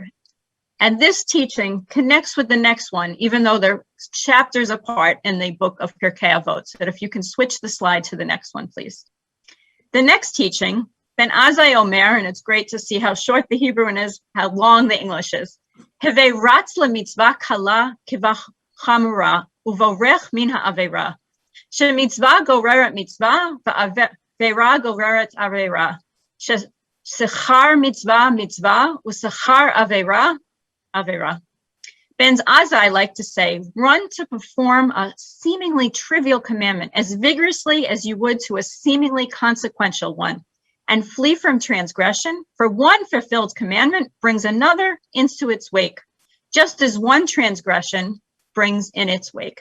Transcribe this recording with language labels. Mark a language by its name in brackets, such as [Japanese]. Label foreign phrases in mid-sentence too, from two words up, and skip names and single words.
[English] And this teaching connects with the next one, even though they're chapters apart in the book of Pirkei Avot. So that if you can switch the slide to the next one, please. The next teaching, [Hebrew] בן עזאי אומר, [English] and it's great to see how short the Hebrew is, how long the English is. [Hebrew] הוי רץ למצוה קלה כבחמורה ובורח מן העבירה. שמצוה גוררת מצוה ועבירה גוררת עבירה. שכר מצוה מצוה ושכר עבירה עבירה. [English] Ben Azai like to say, run to perform a seemingly trivial commandment as vigorously as you would to a seemingly consequential one, and flee from transgression, for one fulfilled commandment brings another into its wake, just as one transgression brings in its wake.